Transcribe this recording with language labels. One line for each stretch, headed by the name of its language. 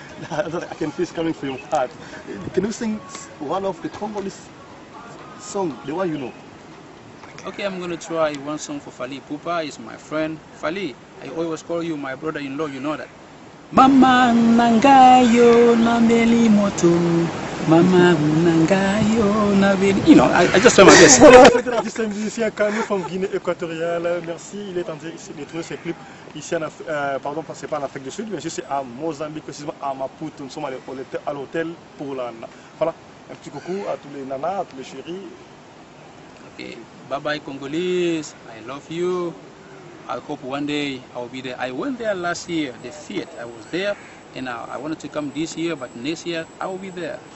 English: I can feel it coming from your heart. Can you sing one of the Congolese songs, the one you know? Okay, I'm going to try one song for Fally Ipupa. He's my friend. Fally, I always call you my brother-in-law, you know that.
Lingala: Mama nangayo na meli moto. Mama nangayo na meli.
English: You know, I just try my best.
French: C'était l'artiste musicien Kano from Guinée équatoriale. Merci, il est en train de trouver ses clips ici en Afrique, pardon, c'est pas en Afrique du Sud, mais c'est à Mozambique, précisément à Maputo. Nous sommes à l'hôtel pour la... Voilà, un petit coucou à tous les nanas, à tous les chéris.
English: Okay, bye bye Congolese, I love you. I hope one day I will be there. I went there last year, the theater. I was there, and I wanted to come this year, but next year I will be there.